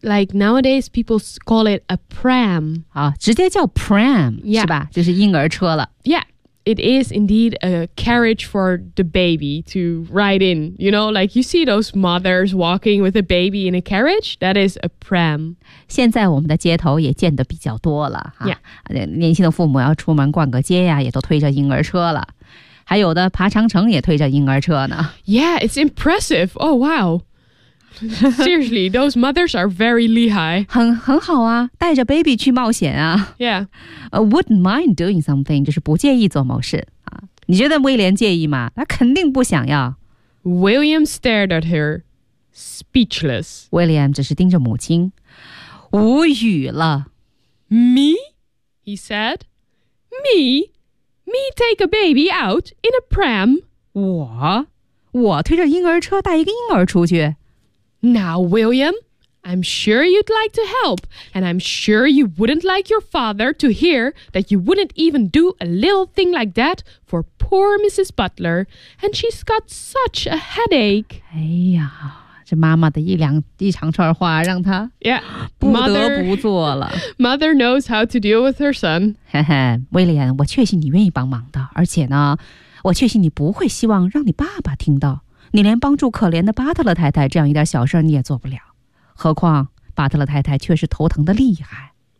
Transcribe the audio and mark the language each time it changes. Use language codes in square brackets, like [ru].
[en] Like nowadays, people call it a pram. [zh] 啊，直接叫 pram、 [en] yeah. [zh] 是吧？就是婴儿车了。 [en] Yeah, it is indeed a carriage for the baby to ride in. You know, like you see those mothers walking with a baby in a carriage. That is a pram. [zh] 现在我们的街头也见得比较多了。 [en] Yeah, [zh] 年轻的父母要出门逛个街呀，也都推着婴儿车了。还有的爬长城也推着婴儿车呢。 [en] Yeah, it's impressive. Oh, wow. Seriously, those mothers are very [zh] 厉害。很好啊，带着 baby 去冒险啊。 [en] Yeah. Wouldn't mind doing something, [zh] 就是不介意做某事。你觉得威廉介意吗？他肯定不想要。 [en] William stared at her, speechless. [zh] William 只是盯着母亲，无语了。 [en] Me? He said. Me? Me take a baby out in a pram? [zh] 我推着婴儿车带一个婴儿出去。 [en] Now, William, I'm sure you'd like to help, and I'm sure you wouldn't like your father to hear that you wouldn't even do a little thing like that for poor Mrs. Butler, and she's got such a headache. [zh] 哎呀，这妈妈的一长串话让她不得不做了。 [en] Yeah, mother knows how to deal with her son. [zh] 威廉，我确信你愿意帮忙的，而且呢，我确信你不会希望让你爸爸听到。你连帮助可怜的巴特勒太太这样一点小事你也做不了，何况巴特勒太太却是头疼的厉害。